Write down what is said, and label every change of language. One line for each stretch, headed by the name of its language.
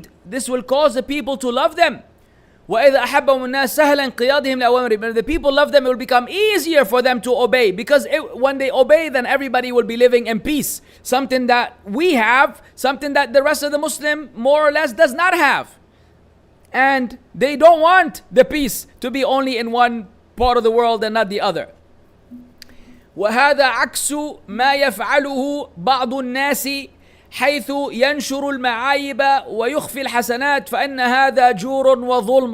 English: This will cause the people to love them.
Arabic: وإذا أحبهم الناس سهلا انقيادهم لأوامرهم.
English: When the people love them, it will become easier for them to obey. Because when they obey, then everybody will be living in peace. Something that we have, something that the rest of the Muslim more or less does not have. And they don't want the peace to be only in one part of the world and not the other.
Arabic: وهذا عكس ما يفعله بعض الناس حيث ينشر المعايب ويخفي الحسنات فإن هذا جور وظلم.